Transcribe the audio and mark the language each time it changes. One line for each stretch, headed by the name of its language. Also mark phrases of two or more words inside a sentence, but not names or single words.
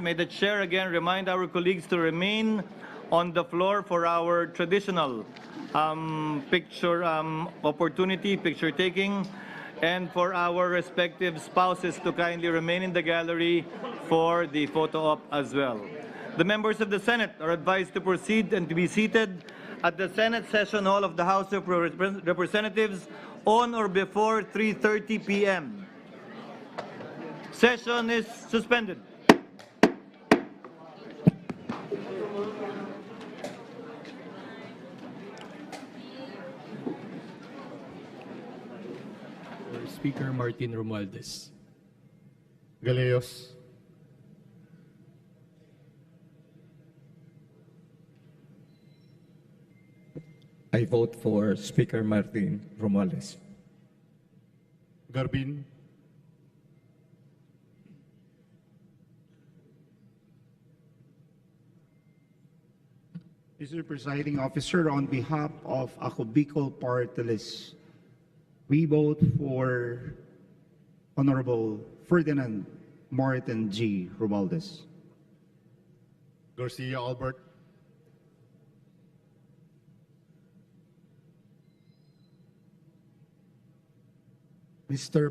English: May the Chair again remind our colleagues to remain on the floor for our traditional picture opportunity, picture taking, and for our respective spouses to kindly remain in the gallery for the photo op as well. The members of the Senate are advised to proceed and to be seated at the Senate Session Hall of the House of Representatives on or before 3:30 p.m. Session is suspended. Speaker Martin Romualdez. Galeos. I vote for Speaker Martin Romualdez. Garbin. Mr. Presiding Officer, on behalf of Ako Bicol Party List, we vote for Honorable Ferdinand Martin G. Romualdez. Garcia Albert. Mr.